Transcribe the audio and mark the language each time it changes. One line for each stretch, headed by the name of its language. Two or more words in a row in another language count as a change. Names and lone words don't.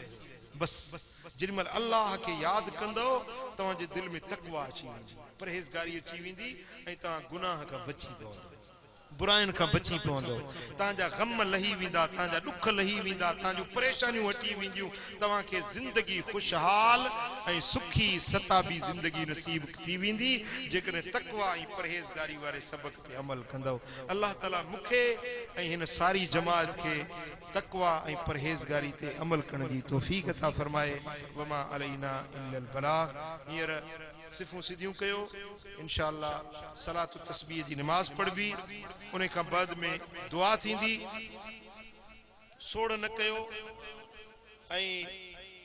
Sindhi: बसि जेॾी महिल अल्लाह खे यादि कंदो तव्हांजे दिलि में तकवा अची वेंदी, परहेज़गारी अची वेंदी, ऐं तव्हां गुनाह खां बची पवंदो, बुराइनि खां बची पवंदो, तव्हांजा गम लही वेंदा, तव्हांजा ॾुख लही वेंदा, तव्हांजूं परेशानियूं हटी वेंदियूं, तव्हांखे ज़िंदगी ख़ुशहाल ऐं सुखी सताबी ज़िंदगी नसीब थी वेंदी जेकॾहिं तकवा ऐं परहेज़गारी वारे सबक़ ते अमल कंदो। अल्लाह ताला मूंखे ऐं हिन सारी जमात खे तकवा ऐं परहेज़गारी ते अमल करण जी तौफ़ीक़ अता फरमाए।
Arabic: وما علينا إلا البلاغ.
Sindhi: हींअर सिफ़ूं सिधियूं कयो, इंशाअल्लाह सलात तस्बीह जी नमाज़ पढ़बी, उन खां बाद में दुआ थींदी। सोड़ न कयो ऐं